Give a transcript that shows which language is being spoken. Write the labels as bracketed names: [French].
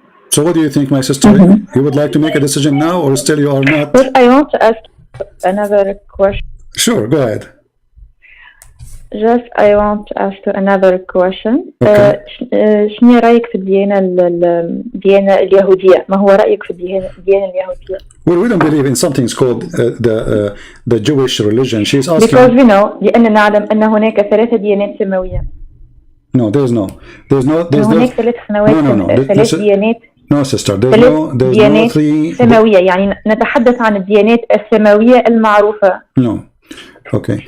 [English] So what do you think, my sister? You would like to make a decision now, or still you are not? But I want to ask another question. Sure, go ahead. Just I want to ask another question. Okay. [Arabic] شنو رأيك في الديانة اليهودية؟ ما هو رأيك في الديانة اليهودية؟ [English] Well, we don't believe in something called the Jewish religion. She's asking. Because we know [Arabic] لأننا نعلم أن هناك 3 ديانات سماوية. [English] No, there's no. [Arabic] هناك 3 سماوات. 3 ديانات. [English] No, sister. There's no 3 [Arabic] سماوية. يعني نتحدث عن الديانات السماوية المعروفة. [English] No. Okay.